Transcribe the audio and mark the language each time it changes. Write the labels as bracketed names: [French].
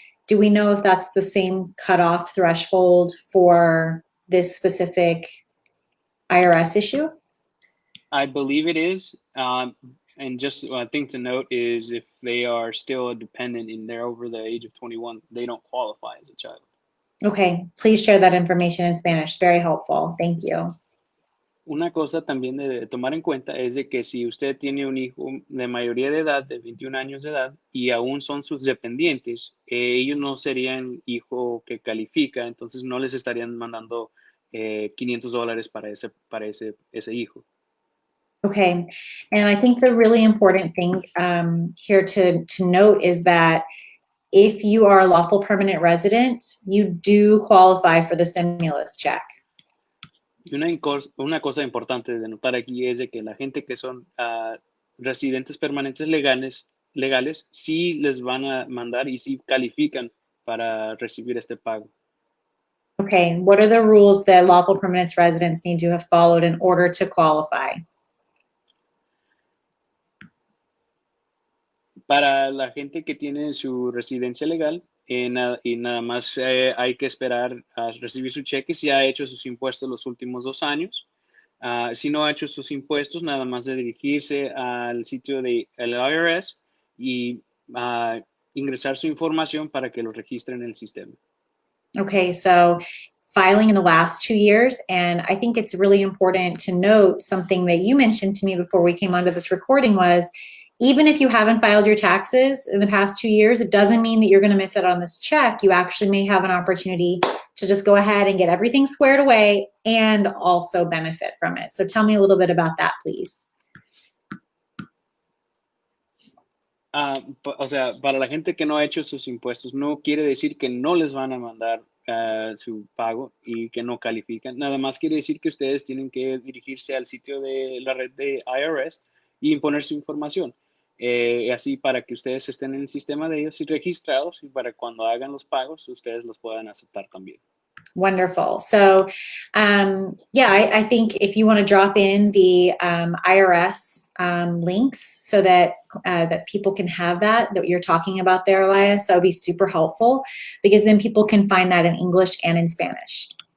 [English] Do we know if that's the same cutoff threshold for this specific IRS issue? I believe it is. And just one thing to note is if they are still a dependent and they're over the age of 21, they don't qualify as a child. Okay, please share that information in Spanish. Very helpful. Thank you. [Spanish] Una cosa también de tomar en cuenta es de que si usted tiene un hijo de mayoría de edad, de 21 años de edad, y aún son sus dependientes, ellos no serían hijo que califica, entonces no les estarían mandando $500 para ese hijo. [English] Okay, and I think the really important thing here to note is that if you are a lawful permanent resident, you do qualify for the stimulus check. [Spanish] Y una cosa importante de notar aquí es de que la gente que son residentes permanentes legales sí les van a mandar y sí califican para recibir este pago. [English] Okay, what are the rules that lawful permanent residents need to have followed in order to qualify? [Spanish] Para la gente que tiene su residencia legal y nada más hay que esperar a recibir su cheque si ha hecho sus impuestos los últimos 2 años. Si no ha hecho sus impuestos, nada más de dirigirse al sitio del IRS y ingresar su información para que lo registre en el sistema. [English] Okay, so filing in the last 2 years, and I think it's really important to note something that you mentioned to me before we came onto this recording was, even if you haven't filed your taxes in the past 2 years, it doesn't mean that you're going to miss out on this check. You actually may have an opportunity to just go ahead and get everything squared away and also benefit from it. So tell me a little bit about that, please. [Spanish] O sea, para la gente que no ha hecho sus impuestos, no quiere decir que no les van a mandar su pago y que no califican. Nada más quiere decir que ustedes tienen que dirigirse al sitio de la red de IRS y imponer su información. Así para que ustedes estén en el sistema de ellos y registrados y para cuando hagan los pagos, ustedes los puedan aceptar también. [English] Wonderful. So, yeah, I think if you want to drop in the IRS links so that that people can have that you're talking about there, Elias, that would be super helpful because then people can find that in English and in Spanish.